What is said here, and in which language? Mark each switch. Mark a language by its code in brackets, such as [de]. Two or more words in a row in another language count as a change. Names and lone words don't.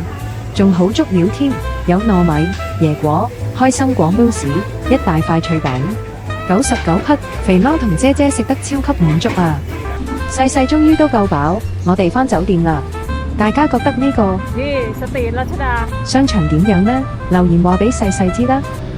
[yue] 仲好足料添，有糯米、椰果、開心果 mousse， 一大塊脆餅，99匹，肥貓同姐姐食得超級滿足啊！細細終於都夠飽，我哋返酒店啦。大家覺得呢個 ที่สตรีทรัชดา 商場點樣呢？留言話俾細細知啦〜